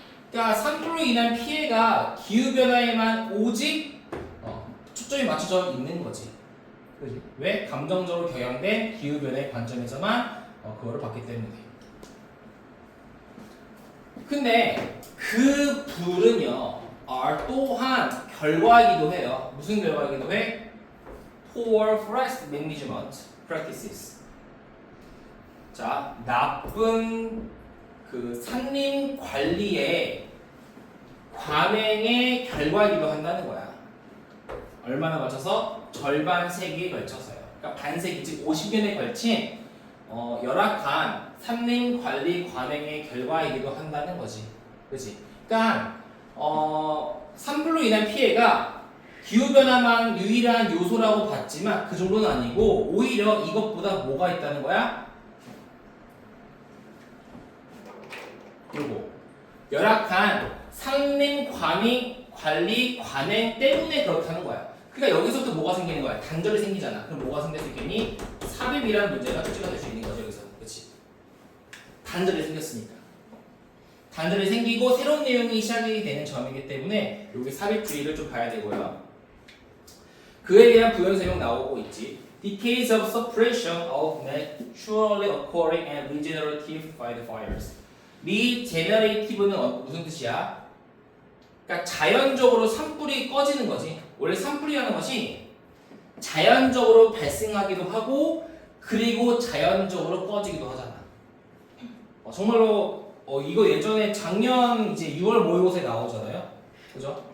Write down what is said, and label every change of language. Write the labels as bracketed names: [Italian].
[Korean] 그러니까 산불로 인한 피해가 기후 변화에만 오직 초점이 맞춰져 있는 거지. 그렇지? 왜? 감정적으로 경향된 기후 변화의 관점에서만 그거를 봤기 때문에. 근데 그 불은요, 또한 결과이기도 해요. 무슨 결과이기도 해? [English] Poor forest management practices. [Korean] 자, 나쁜 그 산림 관리의 관행의 결과이기도 한다는 거야. 얼마나 걸쳐서? 절반 세기에 걸쳐서요. 그러니까 반세기, 즉 50년에 걸친 열악한 산림 관리 관행의 결과이기도 한다는 거지. 그렇지? 그러니까 산불로 인한 피해가 기후변화만 유일한 요소라고 봤지만 그 정도는 아니고 오히려 이것보다 뭐가 있다는 거야? 그리고 열악한 산림 관리 관행 때문에 그렇다는 거야. 그러니까 여기서부터 뭐가 생기는 거야? 단절이 생기잖아. 그럼 뭐가 생길 수 있겠니? 삽입이라는 문제가 출제가 될 수 있는 거죠. 여기서. 그렇지? 단절이 생겼으니까. 단절이 생기고 새로운 내용이 시작이 되는 점이기 때문에 여기 삽입주의를 좀 봐야 되고요. 그에 대한 부연 설명 나오고 있지. [English] Decades of suppression of naturally occurring and regenerative fires. [Korean] regenerative는 무슨 뜻이야? 그러니까 자연적으로 산불이 꺼지는 거지. 원래 산불이라는 것이 자연적으로 발생하기도 하고 그리고 자연적으로 꺼지기도 하잖아. 정말로 이거 예전에 작년 이제 6월 모의고사에 나오잖아요. 그죠?